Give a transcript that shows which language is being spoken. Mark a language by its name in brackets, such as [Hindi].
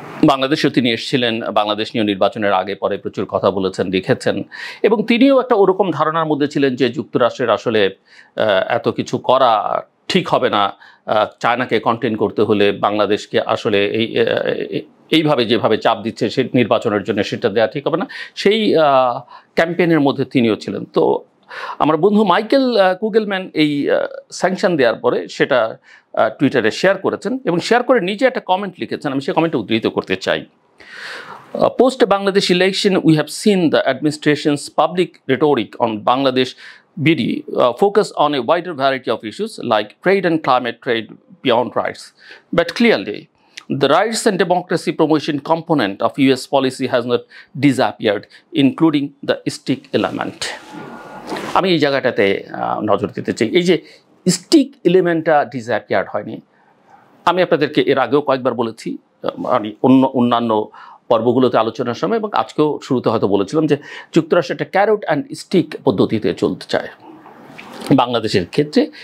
[Bangla] বাংলাদেশেও তিনি এসেছিলেন, বাংলাদেশ নিয়ে নির্বাচনের আগে পরে প্রচুর কথা বলেছেন, লিখেছেন, এবং তিনিও একটা ওরকম ধারণার মধ্যে ছিলেন যে যুক্তরাষ্ট্রের আসলে এত কিছু করা ঠিক হবে না, চায়নাকে কন্টেন করতে হলে বাংলাদেশকে আসলে এইভাবে যেভাবে চাপ দিচ্ছে সে নির্বাচনের জন্য সেটা দেওয়া ঠিক হবে না, সেই ক্যাম্পেইনের মধ্যে তিনিও ছিলেন। তো আমার বন্ধু মাইকেল কুগেলম্যান এই স্যাংশন দেওয়ার পরে সেটা টুইটারে শেয়ার করেছেন, এবং শেয়ার করে নিজে একটা কমেন্ট লিখেছেন, আমি সেই কমেন্টটা উদ্ধৃত করতে চাই। [English] Post Bangladesh election, we have seen the administration's public rhetoric on Bangladesh BD focus on a wider variety of issues like trade and climate trade beyond rights. But clearly, the rights and democracy promotion component of US policy has not disappeared, including the stick element. [Bangla] আমি এই জায়গাটাতে নজর দিতে চাই, এই যে stick এলিমেন্টটা disappeared হয়নি। আমি আপনাদেরকে এর আগেও কয়েকবার বলেছি, আমি অন্যান্য পর্বগুলোতে আলোচনার সময় এবং আজকেও শুরুতে হয়তো বলেছিলাম যে যুক্তরাষ্ট্র একটা ক্যারট অ্যান্ড স্টিক পদ্ধতিতে চলতে চায় বাংলাদেশের ক্ষেত্রে।